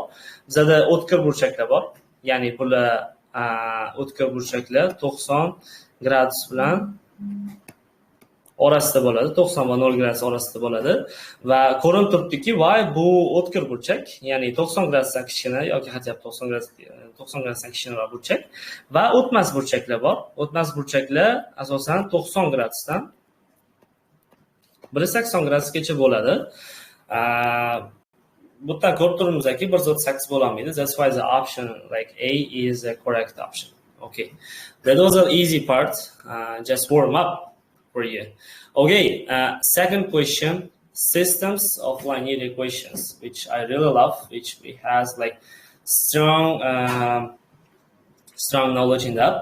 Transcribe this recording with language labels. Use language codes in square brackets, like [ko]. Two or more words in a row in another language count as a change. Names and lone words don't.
[uz] Bizda o'tkir burchaklar bor. Ya'ni bular o'tkir burchaklar 90 gradus bilan orasida bo'ladi, 90 va 0 gradus orasida bo'ladi va ko'rinib turibdiki y bu o'tkir burchak, ya'ni 90 gradusdan kichkina yoki hatto 90 gradusdan kichkinaroq burchak va o'tmas burchaklar bor. O'tmas burchaklar asosan 90 gradusdan 180 gradusgacha bo'ladi. Bu yerda ko'rib turibmizki 138 bo'la olmaydi. [en] That's why the option like A is the correct option. Okay, that was an easy part. Just warm up for you. Okay, second question: systems of linear equations, which I really love, which we has like strong knowledge in that.